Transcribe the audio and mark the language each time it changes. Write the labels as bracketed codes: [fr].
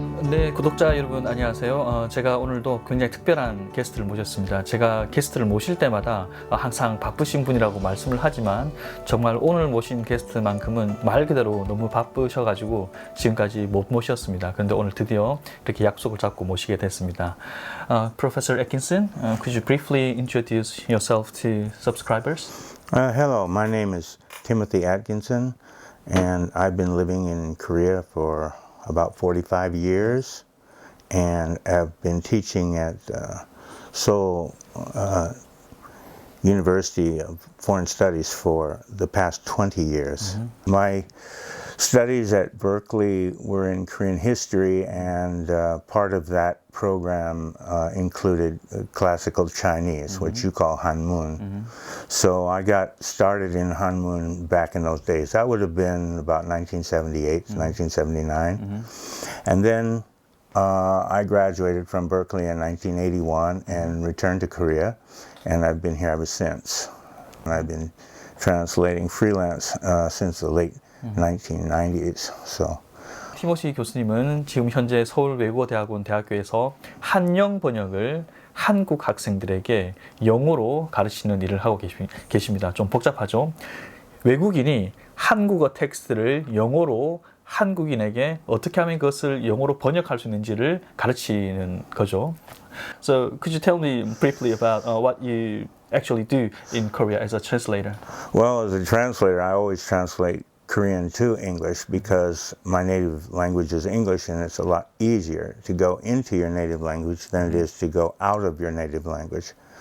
[ko] 네, 구독자 여러분 안녕하세요. 제가 오늘도 굉장히 특별한 게스트를 모셨습니다. 제가 게스트를 모실 때마다 항상 바쁘신 분이라고 말씀을 하지만 정말 오늘 모신 게스트만큼은 말 그대로 너무 바쁘셔가지고 지금까지 못 모셨습니다. 그런데 오늘 드디어 이렇게 약속을 잡고 모시게 됐습니다. [en] Professor Atkinson, could you briefly introduce yourself to subscribers? Hello, my name is Timothy Atkinson, and I've been living in Korea for about 45 years, and have been teaching at Seoul University of Foreign Studies for the past 20 years. My studies at Berkeley were in Korean history, and part of that program included classical Chinese, which you call Hanmun. So I got started in Hanmun back in those days. That would have been about 1978, 1979. And then I graduated from Berkeley in 1981 and returned to Korea, and I've been here ever since. And I've been translating freelance since the late 1990s. So. [ko] 티모시 교수님은 지금 현재 서울외대통번역대학원 대학교에서 한영 번역을 한국 학생들에게 영어로 가르치는 일을 하고 계십니다. 좀 복잡하죠? 외국인이 한국어 텍스트를 영어로 한국인에게 어떻게 하면 그것을 영어로 번역할 수 있는지를 가르치는 거죠. [en] So could you tell me briefly about what you actually do in Korea as a translator? Well, as a translator, I always translate Korean to English because my native language is English, and it's a lot easier to go into your native language than it is to go out of your native language.